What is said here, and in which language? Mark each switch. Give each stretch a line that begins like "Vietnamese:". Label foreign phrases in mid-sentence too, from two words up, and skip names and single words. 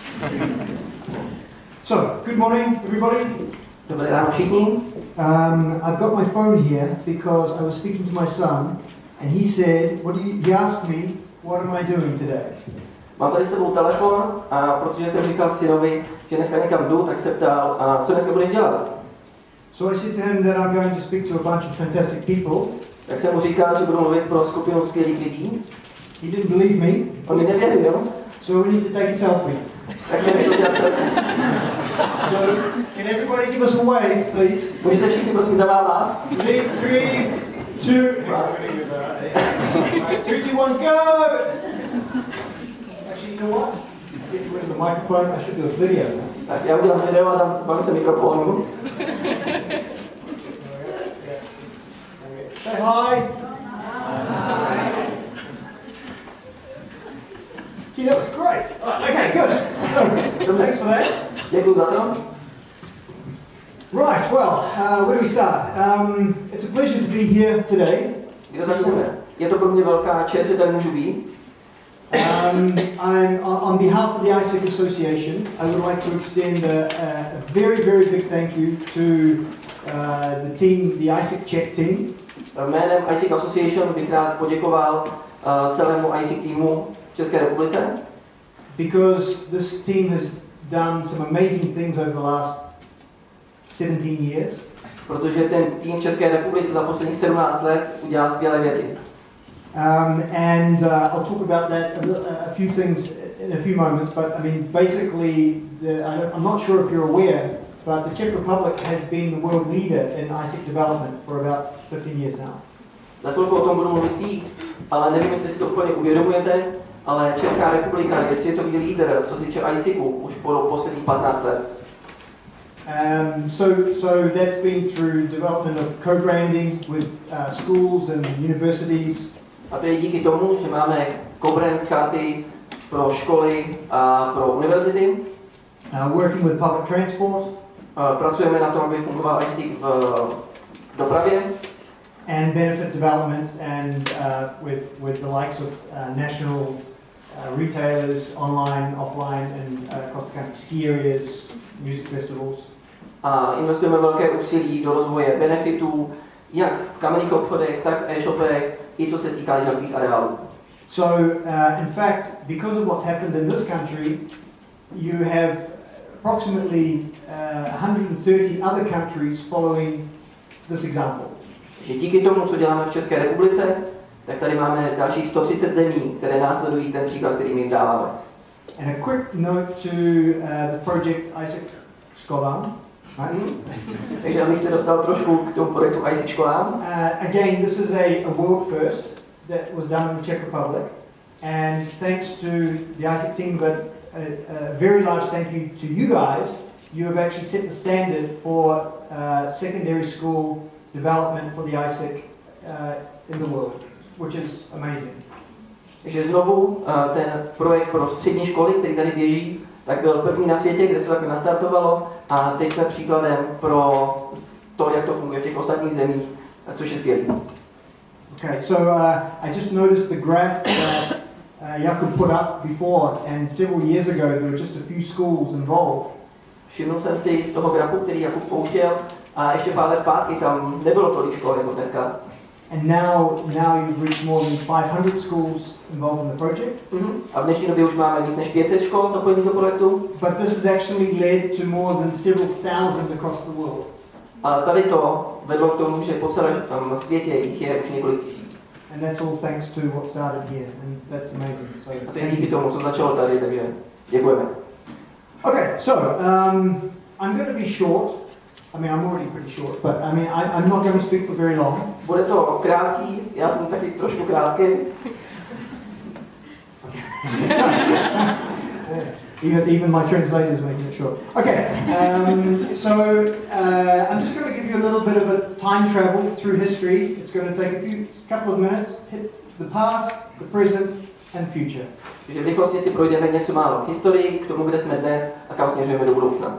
English: So, good morning, everybody.
Czech: Dobré ráno všichni.
English: I've got my phone here because I was speaking to my son, and he said, he asked me, what am I doing today?
Czech: Mám tady s sebou telefon a protože jsem říkal synovi, že dneska někam jdu, tak se ptal, a co dneska budeš dělat?
English: So I said to him that I'm going to speak to a bunch of fantastic people.
Czech: Tak jsem mu říkal, že budu mluvit pro skupinu skvělých lidí.
English: He didn't believe me.
Czech: On mi nevěřil.
English: So we need to take a selfie.
Czech: Tak jsem mi to dělal selfie.
English: So, can everybody give us a wave, please?
Czech: Můžete všichni prosím zamávat?
English: 3, 2, 1, go! Actually, you know what? Get rid of the microphone. I should do a video.
Czech: Tak já udělám video a dám vám se mikrofonu.
English: Say hi. Gee, that was great. Okay, good. So, thanks for that.
Czech: Děkuji za to.
English: Right, well, where do we start? It's a pleasure to be here today.
Czech: Kde začneme? Je to pro mě velká čest, že tady můžu být.
English: I'm on behalf of the ISIC Association, I would like to extend a very, very big thank you to the team, the ISIC Czech team.
Czech: Jménem ISIC Association bych rád poděkoval celému ISIC týmu v České republice.
English: Because this team has done some amazing things over the last 17 years.
Czech: Protože ten tým v České republice za posledních 17 let udělal skvělé věci.
English: I'll talk about that a few things in a few moments. But I mean, basically, I'm not sure if you're aware, but the Czech Republic has been the world leader in ISIC development for about 15 years now.
Czech: Za chvilku o tom budu mluvit víc, ale nevím, jestli si to úplně uvědomujete, ale Česká republika je světový lídr, co se týče ISICu, už po posledních 15 let.
English: So that's been through development of co-branding with schools and universities.
Czech: A to je díky tomu, že máme co-brand karty pro školy a pro univerzity.
English: Working with public transport.
Czech: Pracujeme na tom, aby fungoval ISIC v dopravě.
English: And benefit development and with the likes of national retailers, online, offline, and across the country, ski areas, music festivals.
Czech: A investujeme velké úsilí do rozvoje benefitů, jak v kamenných obchodech, tak v e-shopech, i co se týká lyžařských areálů.
English: So, in fact, because of what's happened in this country, you have approximately 130 other countries following this example.
Czech: Že díky tomu, co děláme v České republice, tak tady máme dalších 130 zemí, které následují ten příklad, který my jim dáváme.
English: And a quick note to the project ISIC školám.
Czech: Takže abych se dostal trošku k tomu projektu ISIC školám.
English: Again, this is a world first that was done in the Czech Republic, and thanks to the ISIC team, but a very large thank you to you guys. You have actually set the standard for secondary school development for the ISIC in the world, which is amazing.
Czech: Takže znovu ten projekt pro střední školy, který tady běží, tak byl první na světě, kde se to takhle nastartovalo, a teď jsme příkladem pro to, jak to funguje v těch ostatních zemích, což je skvělý.
English: Okay, so I just noticed the graph that Jakub put up before, and several years ago there were just a few schools involved.
Czech: Všimnul jsem si toho grafu, který Jakub pouštěl, a ještě pár let zpátky tam nebylo tolik škol jako dneska.
English: And now you've reached more than 500 schools involved in the project.
Czech: A v dnešní době už máme víc než 500 škol zapojených do projektu.
English: But this has actually led to more than several thousand across the world.
Czech: A tady to vedlo k tomu, že po celém světě jich je už několik tisíc.
English: And that's all thanks to what started here, and that's amazing. So
Czech: a to je díky tomu, co začalo tady, takže děkujeme.
English: Okay, so I'm going to be short. I mean, I'm already pretty short, but I mean, I'm not going to speak for very long.
Czech: Bude to krátký, já jsem taky trošku krátký.
English: Even my translators making it short. Okay, so I'm just going to give you a little bit of a time travel through history. It's going to take a couple of minutes. Hit the past, the present, and future.
Czech: Takže v rychlosti si projdeme něco málo v historii, k tomu, kde jsme dnes a kam směřujeme do budoucna.